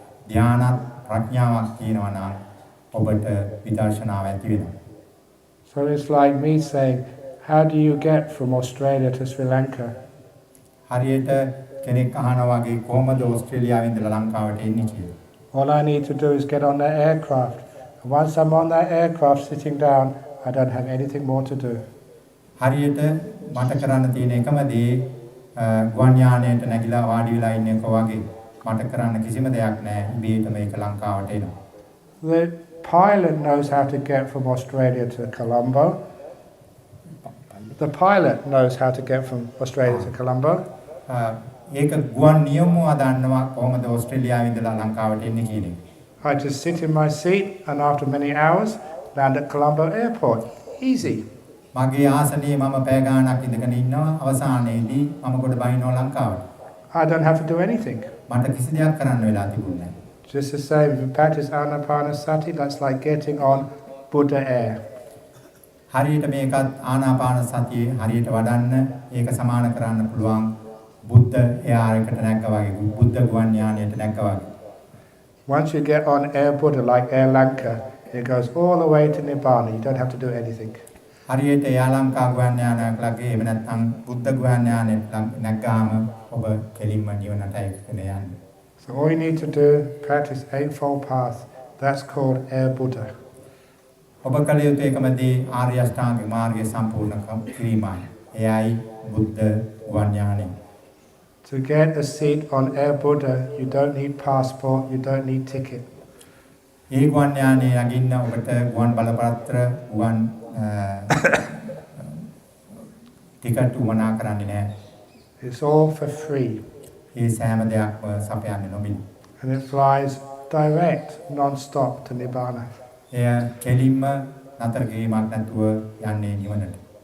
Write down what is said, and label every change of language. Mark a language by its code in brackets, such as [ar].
[si] ධ්‍යානත් ප්‍රඥාවක් තියෙනවා නම් ඔබට විදර්ශනාව ඇති වෙනවා. [en] So it's like me saying, how do you get from Australia to Sri Lanka? [si] හරියට කෙනෙක් අහනවා වගේ කොහොමද ඕස්ට්‍රේලියාවෙන් ඉඳලා ලංකාවට එන්නේ කියලා. [en] All I need to do is get on that aircraft. And once I'm on that aircraft sitting down, I don't have anything more to do. [si] හරියට මට කරන්න තියෙන එකම දේ ගුවන් යානයට නැගිලා වාඩි වෙලා ඉන්න එක වගේ මට කරන්න කිසිම දෙයක් නැහැ. ඉබේට මේක ලංකාවට එනවා. [en] The pilot knows how to get from Australia to Colombo. The pilot knows how to get from Australia to Colombo. [si] ඒක ගුවන් නියමුවා දන්නවා කොහොමද ඕස්ට්‍රේලියාවෙන් ඉඳලා ලංකාවට එන්නේ කියන එක. [en] I just sit in my seat and after many hours land at Colombo airport. Easy. [si] මගේ ආසනයේ මම පැය ගාණක් ඉඳගෙන ඉන්නවා අවසානයේදී මම කොට බහිනවා ලංකාවට. [en] I don't have to do anything. [si] මට කිසි දෙයක් කරන්න වෙලා තිබුණේ නැහැ. [en] Just the same, if you practice anapanasati, that's like getting on Buddha air. [si] හරියට මේකත් ආනාපාන සතියේ හරියට වඩන්න ඒක සමාන කරන්න පුළුවන් බුද්ධ එයාරයකට නැග්ගා වගේ බුද්ධ ගුවන් යානයට නැග්ගා වගේ. [en] Once you get on Air Buddha, like Air Lanka, it goes all the way to Nibbana. You don't have to do anything. [si] හරියට එයා ලංකා ගුවන් යානයක් ලගේ එහෙම නැත්නම් බුද්ධ ගුවන් යානයට නැග්ගාම ඔබ කෙලින්ම නිවනට ඒකනේ යන්නේ. [en] So all you need to do, practice Eightfold Path. That's called Air Buddha. [si] ඔබ කල යුතු එකම දේ ආර්ය අෂ්ටාංගික මාර්ගය සම්පූර්ණ කිරීමයි. එයයි බුද්ධ ගුවන් යානය. [en] To get a seat on Air Buddha, you don't need passport, you don't need ticket. [si] ඒ ගුවන් යානයේ යකින්න ඔබට ගුවන් බලපත්‍ර ගුවන් ටිකට් උමනා කරන්නේ නැහැ. [en] It's all for free. [si] ඒ සෑම දෙයක්ම සපයන්නේ නොමිලේ. [en] And it flies direct, non-stop to Nibbana. [si] එය කෙලින්ම නතර කිරීමක් නැතුව යන්නේ නිවනට.